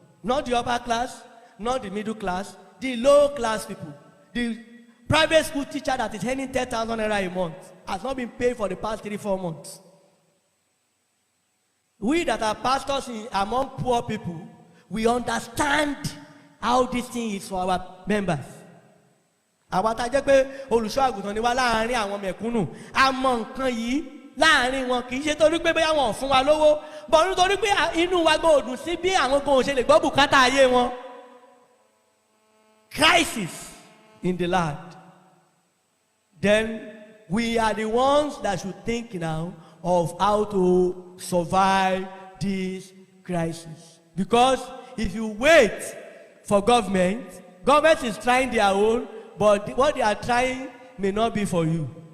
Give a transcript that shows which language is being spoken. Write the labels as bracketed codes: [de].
[en] Not the upper class, not the middle class, the low class people. The private school teacher that is earning 10,000 naira a month has not been paid for the past 3-4 months. We that are pastors among poor people, we understand how this thing is for our members. [yo] Àwọn tá jẹ́ pé olùṣọ́ àgùntàn ni wá láàárín àwọn mẹ̀kúnnù, a mọ nǹkan yìí láàárín wọn kì í ṣe torí pé bóyá wọn ò fún wa lówó, bọ̀ nítorí pé inú wa gbọ́ òdùn sí bí àwọn kan ò ṣe lè gbọ́ bùkátà ayé wọn. [en] Crisis in the land. Then we are the ones that should think now of how to survive this crisis. Because if you wait for government is trying their own, but what they are trying may not be for you.